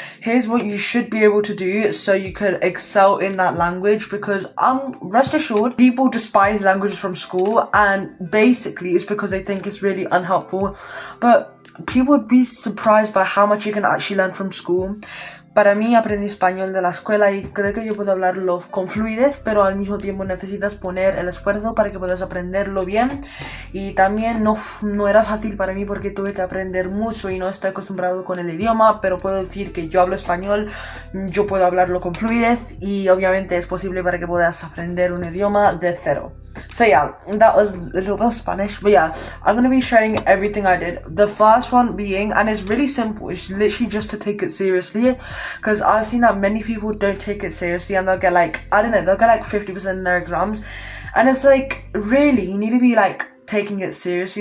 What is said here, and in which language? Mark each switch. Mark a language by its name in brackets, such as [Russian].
[English] Here's what you should be able to do so you could excel in that language, because rest assured, people despise languages from school, and basically it's because they think it's really unhelpful. But people would be surprised by how much you can actually learn from school. [Spanish] Para mí, aprendí español de la escuela y creo que yo puedo hablarlo con fluidez, pero al mismo tiempo necesitas poner el esfuerzo para que puedas aprenderlo bien. Y también no era fácil para mí porque tuve que aprender mucho y no estoy acostumbrado con el idioma, pero puedo decir que yo hablo español, yo puedo hablarlo con fluidez y obviamente es posible para que puedas aprender un idioma de cero. [English] So yeah, that was a little bit of Spanish, but yeah, I'm going to be showing everything I did. The first one being, and it's really simple, it's literally just to take it seriously, because I've seen that many people don't take it seriously and they'll get like, I don't know, they'll get like 50% in their exams, and it's like, really, you need to be like taking it seriously.